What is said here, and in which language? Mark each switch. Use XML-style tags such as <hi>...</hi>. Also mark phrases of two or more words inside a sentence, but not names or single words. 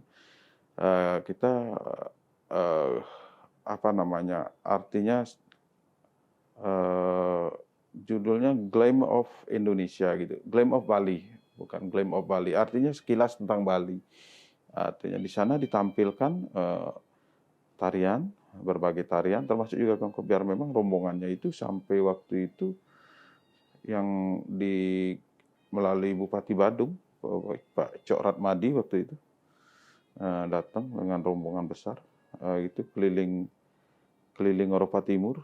<id>Kita artinya judulnya Gleam of Indonesia gitu, Gleam of Bali, bukan Gleam of Bali. Artinya sekilas tentang Bali. Artinya di sana ditampilkan tarian, berbagai tarian, termasuk juga gong kebiar. Memang rombongannya itu sampai waktu itu yang melalui Bupati Badung, Pak Cok Ratmadi waktu itu datang dengan rombongan besar, itu keliling Eropa Timur.</id>